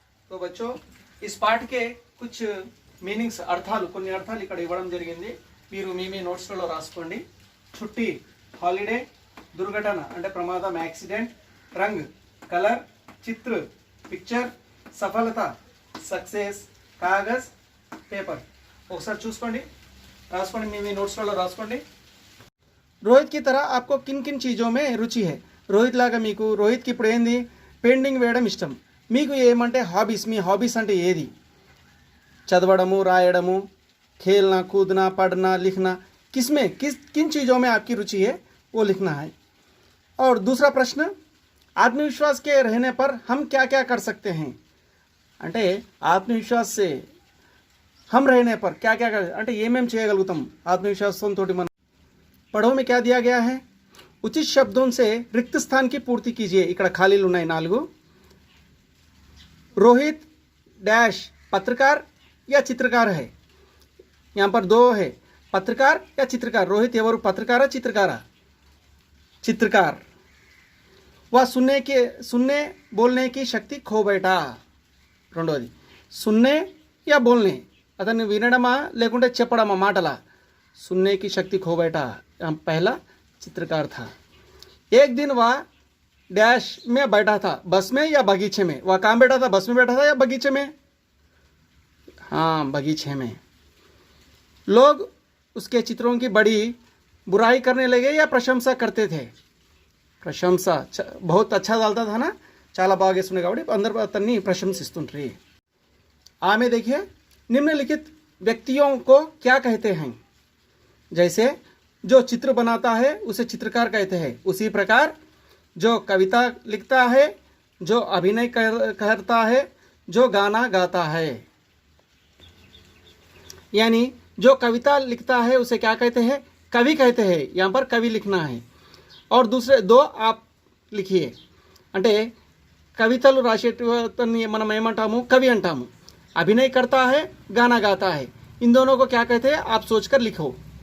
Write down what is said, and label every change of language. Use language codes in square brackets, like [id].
[hi] तो बच्चों इस पाठ के कुछ [te] మీనింగ్స్, అర్థాలు, కొన్ని అర్థాలు ఇక్కడ ఇవ్వడం జరిగింది, మీరు మీ నోట్స్లలో రాసుకోండి। చుట్టి హాలిడే, దుర్ఘటన అంటే ప్రమాదం, యాక్సిడెంట్, రంగ్ కలర్, చిత్ర పిక్చర్, సఫలత సక్సెస్, కాగజ్ పేపర్। ఒకసారి చూసుకోండి, రాసుకోండి, మీ నోట్స్లలో రాసుకోండి। [hi] రోహిత్ की तरह आपको किन किन चीज़ों में रुचि है? [te] రోహిత్ లాగా మీకు, రోహిత్కి ఇప్పుడు ఏంది, పెయింటింగ్ వేయడం ఇష్టం, మీకు ఏమంటే హాబీస్, మీ హాబీస్ అంటే ఏది? చదవడము, రాయడము, [hi] खेलना, कूदना, पढ़ना, लिखना, किन चीज़ों में आपकी रुचि है वो लिखना है। और दूसरा प्रश्न, आत्मविश्वास के रहने पर हम क्या क्या कर सकते हैं? [te] అంటే ఆత్మవిశ్వాస్ [hi] से हम रहने पर क्या क्या कर [te] అంటే ఏమేం చేయగలుగుతాం ఆత్మవిశ్వాసంతో మనం? [hi] पढ़ो में क्या दिया गया है, उचित शब्दों से रिक्त स्थान की पूर्ति कीजिए। [te] ఇక్కడ ఖాళీలు ఉన్నాయి 4। [hi] रोहित डैश पत्रकार या चित्रकार है, यहाँ पर 2 है, पत्रकार या चित्रकार। [te] रोहित ఎవరు, పత్రకారా చిత్రకారా? [hi] चित्रकार। वह सुनने बोलने की शक्ति खो बैठा। [te] రెండోది [hi] सुनने या बोलने, [te] అతను వినడమా లేకుంటే చెప్పడమా మాటలా? [hi] सुनने की शक्ति खो बैठा, पहला चित्रकार था। एक दिन वह डैश में बैठा था, बस में या बगीचे में? वह कहाँ बैठा था, बस में बैठा था या बगीचे में? हाँ, बगीचे में। लोग उसके चित्रों की बड़ी बुराई करने लगे या प्रशंसा करते थे? प्रशंसा, बहुत अच्छा डालता था ना, [te] చాలా బాగా వేస్తుండే కాబట్టి అందరూ అతన్ని ప్రశంసిస్తుంటారు। [hi] ఆమె देखिए, निम्नलिखित व्यक्तियों को क्या कहते हैं? जैसे जो चित्र बनाता है उसे चित्रकार कहते हैं, उसी प्रकार जो कविता लिखता है, जो अभिनय करता है, जो गाना गाता है, यानी जो कविता लिखता है उसे क्या कहते हैं, कवि कहते हैं। यहाँ पर कवि लिखना है। और दूसरे 2 आप लिखिए। [te] అంటే కవితలు రాసేటతన్ని మనం ఏమంటాము, కవి అంటాము। [hi] अभिनय करता है, गाना गाता है। इन दोनों को क्या कहते हैं आप सोचकर लिखो।